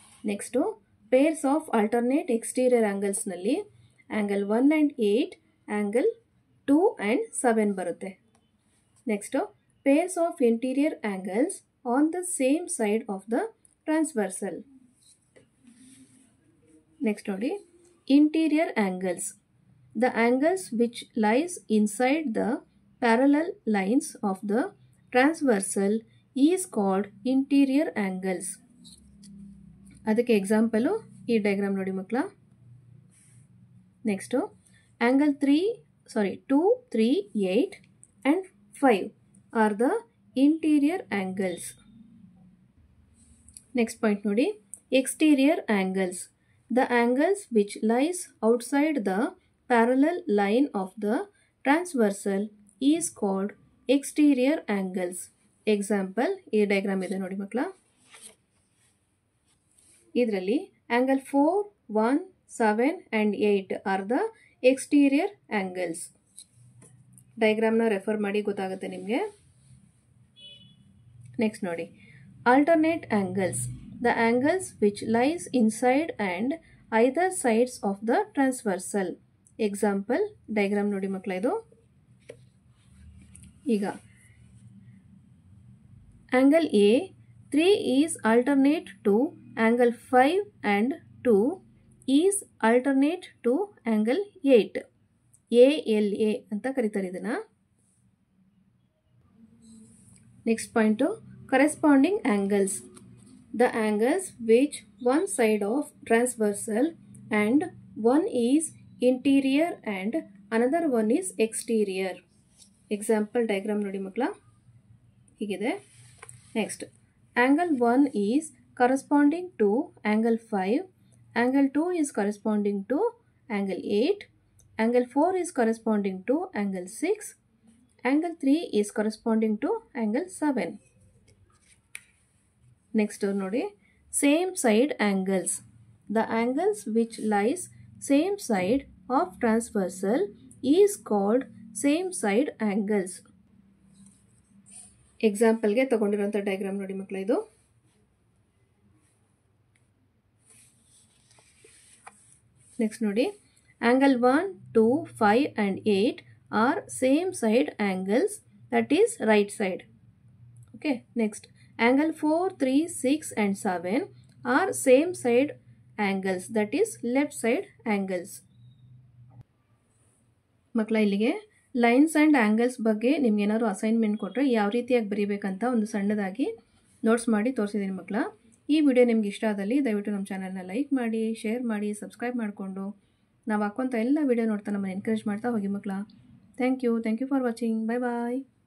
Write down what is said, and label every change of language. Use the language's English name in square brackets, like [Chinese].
[English] Next pairs of alternate exterior ಆ್ಯಂಗಲ್ಸ್ನಲ್ಲಿ angle 1 and 8, angle 2 and 7 ಬರುತ್ತೆ. Next pairs of interior angles on the same side of the transversal. Next ನೋಡಿ, interior angles. The angles which lies inside the parallel lines of the transversal is called interior angles. ಅದಕ್ಕೆ example [Kannada] ಈ diagram ನೋಡಿ ಮಕ್ಕಳ. [English] Next angle 2, 3, 8 and 5 are the interior angles. Next point ನೋಡಿ, exterior angles. The angles which lies outside the parallel line of the transversal is called exterior angles. [Kannada] Example ಈ diagram ಇದೆ ನೋಡಿ ಮಕ್ಕಳ. [English] ಇದರಲ್ಲಿ angle 4, 1, 7 and 8 are the exterior angles. [Kannada] ಡಯಾಗ್ರಾಮ್ನ refer ಮಾಡಿ ಗೊತ್ತಾಗುತ್ತೆ ನಿಮಗೆ. [English] Next ನೋಡಿ, alternate angles. The angles which lies inside and either sides of the transversal. [Kannada] Example diagram ನೋಡಿ ಮಕ್ಕಳ ಇದು. [English] ಈಗ angle A 3 is alternate to angle 5 and 2 is alternate to angle 8. [Kannada] ALA ಅಂತ ಕರೀತಾರೆ ಇದನ್ನು. [English] Next point, corresponding angles. The angles which one side of transversal and one is interior and another one is exterior. [Kannada] Example diagram ನೋಡಿ ಮಕ್ಕಳ, ಹೀಗಿದೆ. [English] Next angle 1 is corresponding to angle 5, angle 2 is corresponding to angle 8, angle 4 is corresponding to angle 6, angle 3 is corresponding to angle 7. Next ನೋಡಿ, same side angles. The angles which lies same side of transversal is called same side angles. [Kannada] ಎಕ್ಸಾಂಪಲ್ಗೆ ತಗೊಂಡಿರೋಂಥ diagram ನೋಡಿ ಮಕ್ಕಳ ಇದು. [English] Next ನೋಡಿ, angle 1, 2, 5 and 8 are same side angles, that is right side. Okay, next angle 4, 3, 6 and 7 are same side angles, that is left side angles. [Kannada] ಮಕ್ಕಳ ಇಲ್ಲಿಗೆ lines and angles ಬಗ್ಗೆ ನಿಮ್ಗೆ ಏನಾದ್ರು assignment ಕೊಟ್ಟರೆ ಯಾವ ರೀತಿಯಾಗಿ ಬರೀಬೇಕಂತ ಒಂದು ಸಣ್ಣದಾಗಿ ನೋಟ್ಸ್ ಮಾಡಿ ತೋರಿಸಿದ್ದೀನಿ ಮಕ್ಕಳ. ಈ ವಿಡಿಯೋ ನಿಮ್ಗೆ ಇಷ್ಟ ಆದಲ್ಲಿ ದಯವಿಟ್ಟು ನಮ್ಮ ಚಾನಲ್ನ ಲೈಕ್ ಮಾಡಿ, ಶೇರ್ ಮಾಡಿ, ಸಬ್ಸ್ಕ್ರೈಬ್ ಮಾಡಿಕೊಂಡು ನಾವು ಹಾಕುವಂಥ ಎಲ್ಲ ವಿಡಿಯೋ ನೋಡ್ತಾ ನಮ್ಮನ್ನು ಎನ್ಕರೇಜ್ ಮಾಡ್ತಾ ಹೋಗಿ ಮಕ್ಕಳ. [English] Thank you for watching. Bye bye.